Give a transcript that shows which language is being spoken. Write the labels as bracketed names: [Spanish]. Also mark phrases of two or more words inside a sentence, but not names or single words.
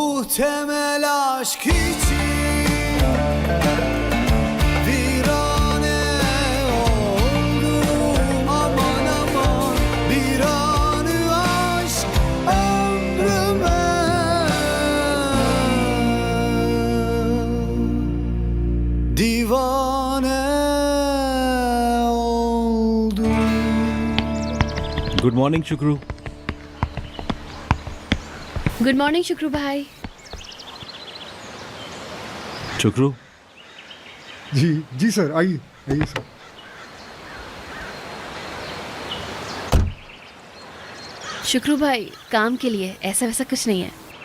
[Turkish] temel aşk için virane oldum. Aman aman bir anı aşk ömrüme. Divane oldum. [English] good morning शुक्रू. good morning शुक्रू भाई. [Hindi] शुक्रू, जी जी सर, आइए आइए सर. शुक्रू भाई काम के लिए, ऐसा वैसा कुछ नहीं है.